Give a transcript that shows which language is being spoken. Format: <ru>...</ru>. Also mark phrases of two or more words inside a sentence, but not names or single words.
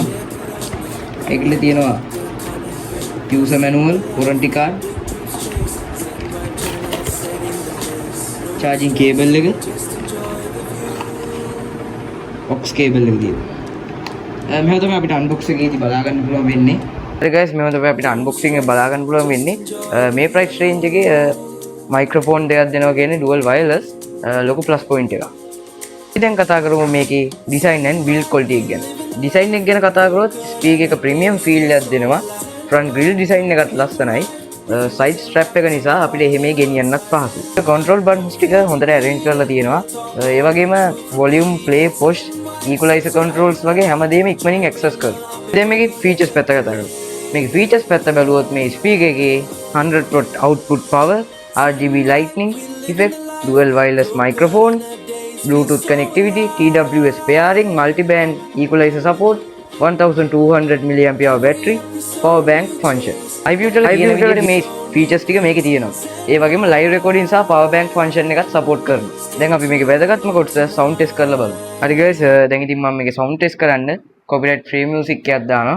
<si>ඒකල තියෙනවා</si> <en>user manual, warranty card, charging cable</en> <si>එක,</si> <en>aux cable</en> <si>එක තියෙනවා. මෙහෙම තමයි අපිට unbox එකේදී බලා ගන්න පුළුවන් වෙන්නේ. හරි guys මෙහෙම තමයි අපිට unboxing එක බලා ගන්න පුළුවන් වෙන්නේ. මේ</si> <en>price range</en> <si>එකේ microphone දෙකක් දෙනවා කියන්නේ</si> <en>dual wireless</en> <si>ලොකු</si> <en>plus point</en> <si>එකක්. ඉතින් දැන් කතා කරමු මේකේ</si> <en>design and build quality</en> <si>එක ගැන. design එක ගැන කතා කරොත් speaker එක</si> <en>premium feel</en> <si>එකක් දෙනවා.</si> <en>front grill design</en> <si>එකත් ලස්සනයි.</si> <en>side strap</en> <si>එක නිසා අපිට එහෙම ගෙනියන්නත් පහසුයි.</si> <en>control buttons</en> <si>ටික හොඳට arrange කරලා තියෙනවා. ඒ වගේම</si> <en>volume, play, push, equalizer controls</en> <si>වගේ හැමදේම ඉක්මනින් access කරනවා. දැන් මේකේ features පැත්ත කතා කරමු. මේකේ features පැත්ත බැලුවොත් මේ speaker එකේ</si> <en>100 watt output power, RGB lightning effect, dual wireless microphone, Bluetooth connectivity, TWS pairing, multi-band equalizer support, 1200 mAh battery, power bank function. High Future</en> <si>මේ features ටික මේකේ තියෙනවා. ඒ වගේම</si> <en>live recording</en> <si>සහ</si> <en>power bank function</en> <si>එකත් support කරනවා. දැන් අපි මේකේ වැදගත්ම කොටස</si> <en>sound test</en> <si>කරලා බලමු. හරි guys දැන් ඉතින් මම මේකේ</si> <en>sound test</en> <si>කරන්න</si> <en>copyright free music</en> <si>එකක් දානවා.</si>